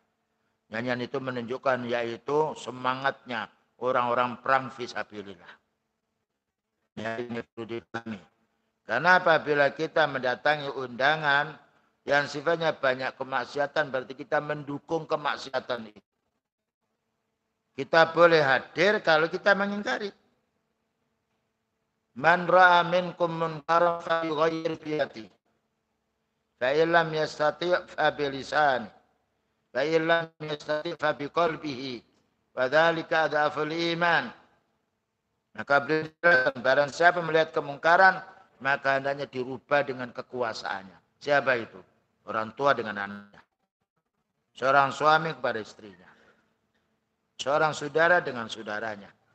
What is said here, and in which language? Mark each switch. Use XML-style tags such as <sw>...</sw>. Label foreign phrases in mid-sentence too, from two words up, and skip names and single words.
<id>Nyanyian itu menunjukkan yaitu semangatnya orang-orang perang fisabilillah. Ya, ini perlu dipahami. Karena apabila kita mendatangi undangan yang sifatnya banyak kemaksiatan, berarti kita mendukung kemaksiatan itu. Kita boleh hadir kalau kita mengingkari.</id> <ar>من رأى منكم منكرا فليغيره بيده. فإن لم يستطع فبلسانه. فإن لم يستطع فبقلبه. وذلك أضعف الإيمان.</ar> <id>Maka barang siapa melihat kemungkaran, maka hendaknya dirubah dengan kekuasaannya. Siapa itu? Orang tua dengan anaknya. Seorang suami kepada istrinya. Seorang saudara dengan saudaranya.</id>